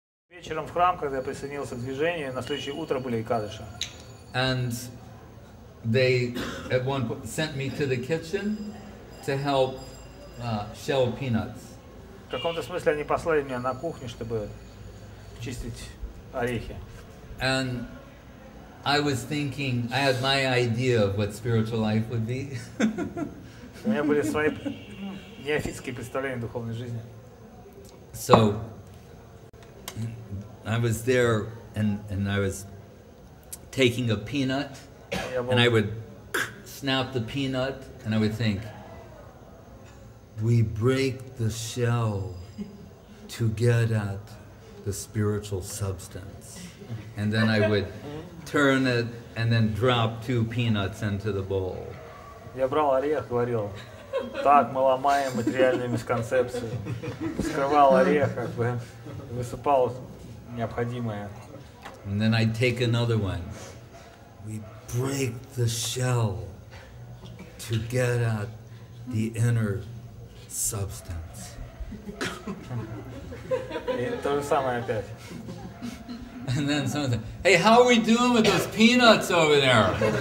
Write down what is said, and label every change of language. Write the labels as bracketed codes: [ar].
[ru] Вечером в храм, когда я присоединился к движению, на следующее утро были икадыши. [en] And they at one point sent me to the kitchen to help shell peanuts. [ru] В каком-то смысле они послали меня на кухню, чтобы чистить орехи. [en] And I was thinking, I had my idea of what spiritual life would be. [ru] У меня были свои неофитские представления о духовной жизни. [en] So I was there and I was taking a peanut and I would snap the peanut and I would think, we break the shell to get at the spiritual substance. And then I would turn it and then drop 2 peanuts into the bowl. [ru] Я брал орех и говорил, так мы ломаем материальную мисконцепцию. Вскрывал орех, как бы высыпал необходимое. [en] And then I'd take another one. We break the shell to get at the inner substance. [ru] И то же самое опять. [en] And then someone said, hey, how are we doing with those peanuts over there?